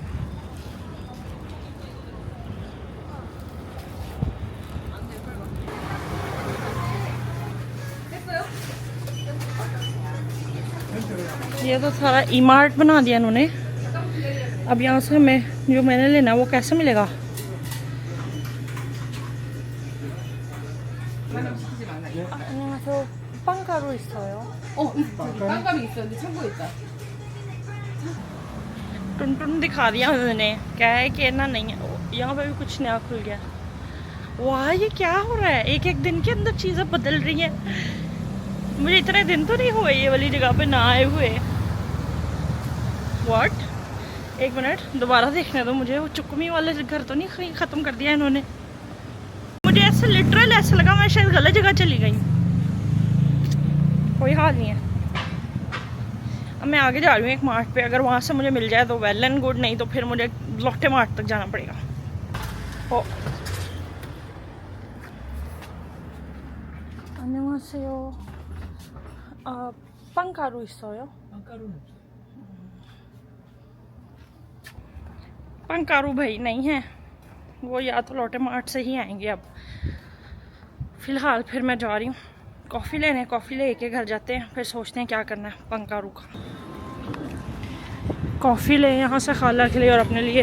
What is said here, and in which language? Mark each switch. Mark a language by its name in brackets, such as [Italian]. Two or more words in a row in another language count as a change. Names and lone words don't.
[Hindi] ये तो सारा ई मार्ट बना दिया इन्होंने। अब यहाँ से हमें जो मैंने लेना है वो कैसे मिलेगा। [Korean] 안녕하세요. 빵가루 있어요? 깜깜이 있어. 근데 창고에 있다. [Hindi] टुन टुन दिखा दिया उन्होंने, क्या है कि ना नहीं है। यहाँ पे भी कुछ नया खुल गया। वाह, ये क्या हो रहा है, एक एक दिन के अंदर चीज़ें बदल रही हैं। मुझे इतने दिन तो नहीं हुए ये वाली जगह पे ना आए हुए। व्हाट, एक मिनट दोबारा देखने दो मुझे। वो चुकमी वाले घर तो नहीं ख़त्म कर दिया इन्होंने। मुझे ऐसे लिटरल ऐसा लगा मैं शायद गलत जगह चली गई। कोई हाल नहीं है। अब मैं आगे जा रही हूँ एक मार्ट पे, अगर वहाँ से मुझे मिल जाए तो [English] well and good, [Hindi] नहीं तो फिर मुझे लोटे मार्ट तक जाना पड़ेगा। ओ, [Korean] 안녕하세요. 빵가루 있어요? 깜깜이는 없어. [Hindi] पंकारू भाई नहीं है, वो या तो लोटे मार्ट से ही आएंगे। अब फ़िलहाल फिर मैं जा रही हूँ कॉफ़ी लेने। कॉफ़ी लेके घर जाते हैं, फिर सोचते हैं क्या करना है पंकारू का। कॉफ़ी ले यहाँ से खाला के लिए और अपने लिए।